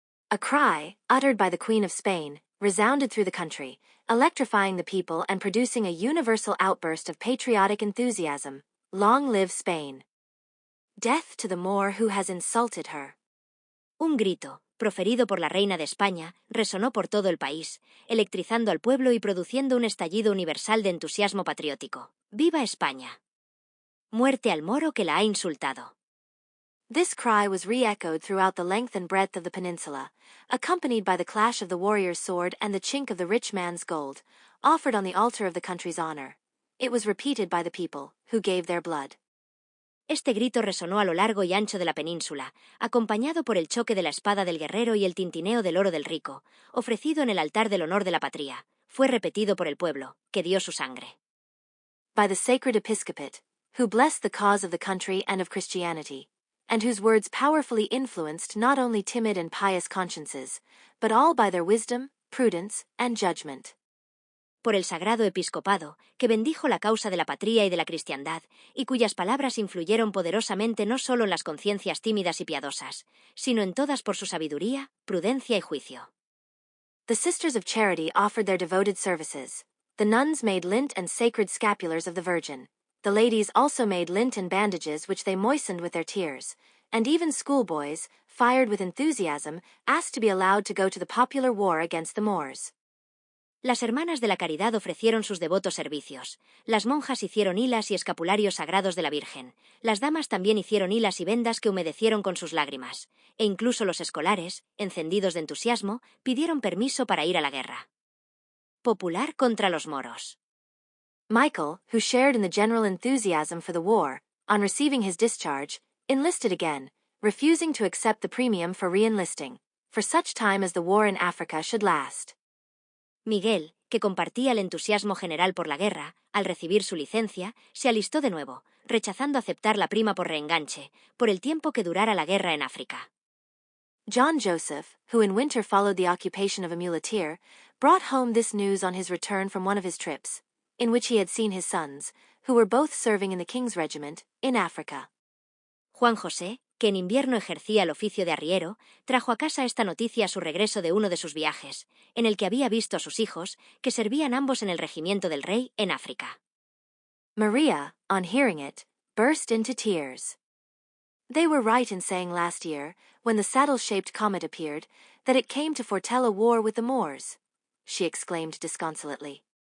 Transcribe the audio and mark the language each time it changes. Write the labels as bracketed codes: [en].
[en] A cry, uttered by the Queen of Spain, resounded through the country, electrifying the people and producing a universal outburst of patriotic enthusiasm. Long live Spain! Death to the Moor who has insulted her. [es] Un grito, proferido por la reina de España, resonó por todo el país, electrizando al pueblo y produciendo un estallido universal de entusiasmo patriótico. ¡Viva España! Muerte al moro que la ha insultado. [en] This cry was re-echoed throughout the length and breadth of the peninsula, accompanied by the clash of the warrior's sword and the chink of the rich man's gold, offered on the altar of the country's honor. It was repeated by the people, who gave their blood. [es] Este grito resonó a lo largo y ancho de la península, acompañado por el choque de la espada del guerrero y el tintineo del oro del rico, ofrecido en el altar del honor de la patria. Fue repetido por el pueblo, que dio su sangre. [en] By the sacred episcopate, who blessed the cause of the country and of Christianity, and whose words powerfully influenced not only timid and pious consciences, but all by their wisdom, prudence, and judgment. [es] Por el sagrado episcopado, que bendijo la causa de la patria y de la cristiandad, y cuyas palabras influyeron poderosamente no solo en las conciencias tímidas y piadosas, sino en todas por su sabiduría, prudencia y juicio. [en] The Sisters of Charity offered their devoted services. The nuns made lint and sacred scapulars of the Virgin. The ladies also made lint and bandages which they moistened with their tears, and even schoolboys, fired with enthusiasm, asked to be allowed to go to the popular war against the Moors. [es] Las hermanas de la caridad ofrecieron sus devotos servicios. Las monjas hicieron hilas y escapularios sagrados de la Virgen. Las damas también hicieron hilas y vendas que humedecieron con sus lágrimas. E incluso los escolares, encendidos de entusiasmo, pidieron permiso para ir a la guerra. Popular contra los moros. [en] Michael, who shared in the general enthusiasm for the war, on receiving his discharge, enlisted again, refusing to accept the premium for re-enlisting, for such time as the war in Africa should last. [es] Miguel, que compartía el entusiasmo general por la guerra, al recibir su licencia, se alistó de nuevo, rechazando aceptar la prima por reenganche, por el tiempo que durara la guerra en África. [en] John Joseph, who in winter followed the occupation of a muleteer, brought home this news on his return from one of his trips, in which he had seen his sons, who were both serving in the King's Regiment, in Africa. [es] Juan José, que en invierno ejercía el oficio de arriero, trajo a casa esta noticia a su regreso de uno de sus viajes, en el que había visto a sus hijos, que servían ambos en el regimiento del rey en África. [en] Maria, on hearing it, burst into tears. They were right in saying last year, when the saddle-shaped comet appeared, that it came to foretell a war with the Moors, she exclaimed disconsolately.